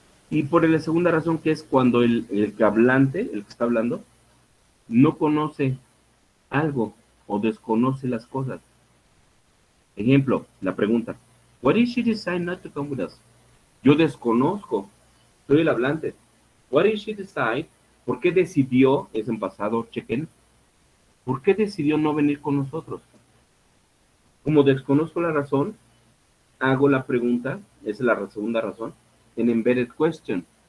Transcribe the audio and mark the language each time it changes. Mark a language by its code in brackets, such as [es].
[es] Y por la segunda razón, que es cuando el que hablante, el que está hablando, no conoce algo o desconoce las cosas. Ejemplo, la pregunta, [en] "Why did she decide not to come with us?" [es] Yo desconozco, soy el hablante. [en] "Why did she decide?" [es] ¿Por qué decidió, es en pasado, chequen, ¿por qué decidió no venir con nosotros? Como desconozco la razón, hago la pregunta, esa es la segunda razón, en embedded question.